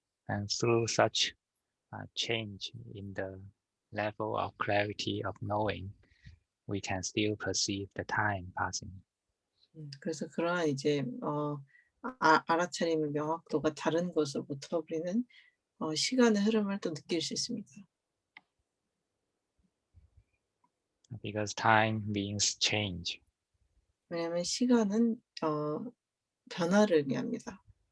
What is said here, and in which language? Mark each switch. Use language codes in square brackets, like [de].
[en] And through such change in the level of clarity of knowing, we can still perceive the time passing. [ko] 그래서 그러한 이제 알아차림의 명확도가 다른 것으로부터 우리는 시간의 흐름을 또 느낄 수 있습니다. [en] Because time means change. [ko] 왜냐하면 시간은 변화를 의미합니다.